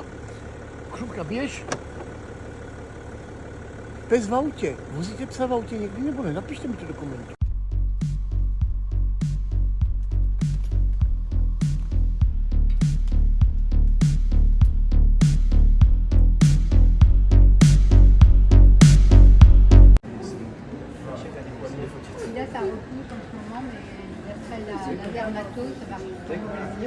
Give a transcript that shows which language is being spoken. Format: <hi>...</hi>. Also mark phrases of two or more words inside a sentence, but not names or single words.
<cs>Šupka, běž. Pes v autě. Vozíte psa v autě někdy nebo ne? Napište mi to do komentu.</cs> <fr>Là, ça repousse en ce moment, mais d'après la dermato, ça va reprendre.</fr>